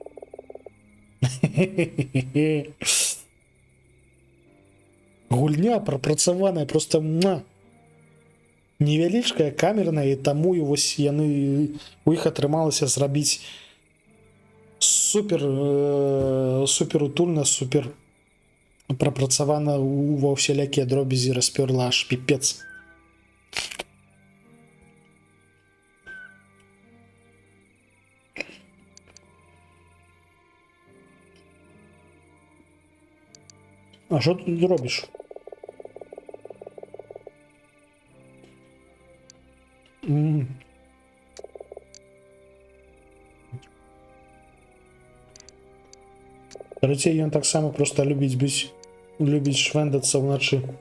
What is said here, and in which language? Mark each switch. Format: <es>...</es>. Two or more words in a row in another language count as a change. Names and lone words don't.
<be>Гульня прапрацаваная просто невялічкая, камерная, і таму вось яны у іх атрымалася зрабіць супер утульна, супер прапрацавана ва ўсялякія дробязі, распёрла аж піпец.</be> <uk>А що ти тут робиш?</uk> <be>Карацей, ён таксама просто любіць швендацца ўначы.</be>